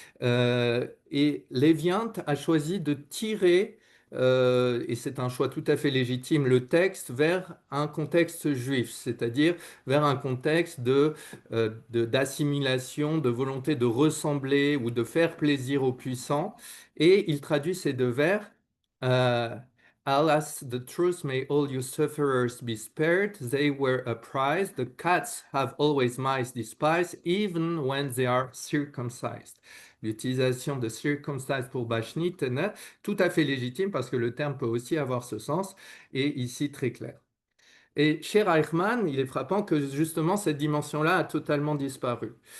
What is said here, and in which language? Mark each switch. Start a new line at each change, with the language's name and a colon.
French: Et Léviant a choisi de tirer, et c'est un choix tout à fait légitime, le texte vers un contexte juif, c'est-à-dire vers un contexte d'assimilation, de volonté de ressembler ou de faire plaisir aux puissants. Et il traduit ces deux vers.
English: euh, Alas, the truth may all you sufferers be spared. They were a prize. The cats have always mice despised, even when they are circumcised.
French: L'utilisation de circumcised pour Bashnit, tout à fait légitime parce que le terme peut aussi avoir ce sens, et ici très clair. Et chez Reichmann, il est frappant que justement cette dimension-là a totalement disparu.